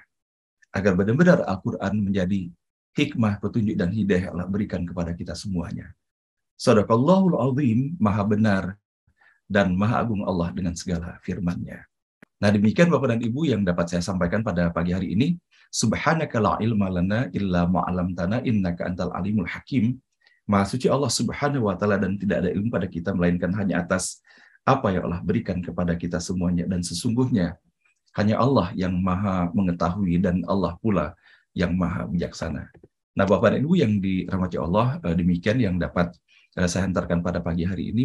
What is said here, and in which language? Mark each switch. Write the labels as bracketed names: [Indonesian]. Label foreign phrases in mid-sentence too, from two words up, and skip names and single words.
[Indonesian] Agar benar-benar Al-Quran menjadi hikmah, petunjuk, dan hidayah Allah berikan kepada kita semuanya. [Arabic] صدق الله العظيم, [Indonesian] maha benar dan maha agung Allah dengan segala firman-Nya. Nah, demikian Bapak dan Ibu yang dapat saya sampaikan pada pagi hari ini. [Arabic] سبحانك لا علم لنا إلا ما علمتنا إنك أنت العليم الحكيم. [Indonesian] Maha suci Allah [Arabic] سبحانه وتعالى, [Indonesian] dan tidak ada ilmu pada kita melainkan hanya atas apa yang Allah berikan kepada kita semuanya, dan sesungguhnya hanya Allah yang maha mengetahui dan Allah pula yang maha bijaksana. Nah, Bapak dan Ibu yang dirahmati Allah, demikian yang dapat saya hantarkan pada pagi hari ini.